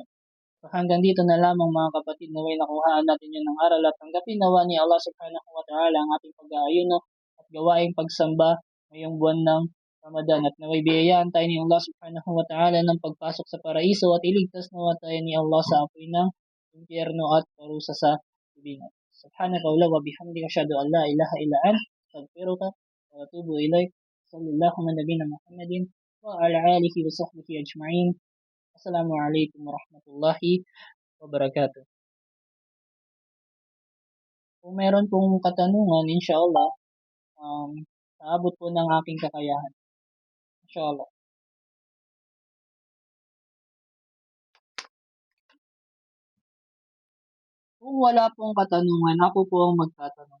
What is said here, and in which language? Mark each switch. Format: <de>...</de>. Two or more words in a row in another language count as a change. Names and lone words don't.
<tl>So hanggang dito na lamang mga kapatid, naway nakuhaan natin yun ng aral at tanggapin nawa ni</tl> <ar>الله سبحانه وتعالى</ar> <tl>ang ating pag-aayuno at gawaing pagsamba ngayong buwan ng Ramadan at naway biyayaan tayo ni</tl> <ar>الله سبحانه وتعالى</ar> <tl>ng pagpasok sa paraiso at iligtas nawa tayo ni Allah sa apoy ng impyerno at parusa sa libingan.</tl> <ar>سبحانك وبحمدك أشهد أن لا إله إلا أنت أستغفرك وأتوب إليك. صلى الله على نبينا محمد وعلى آله وصحبه أجمعين. السلام عليكم ورحمة الله وبركاته.</ar> <tl>Kung meron pong katanungan,</tl> <ar>إن شاء الله,</ar> <tl>saabot po ng aking kakayahan.</tl> <ar>إن شاء الله.</ar> <tl>Kung wala pong katanungan, ako po ang magtatanong.</tl>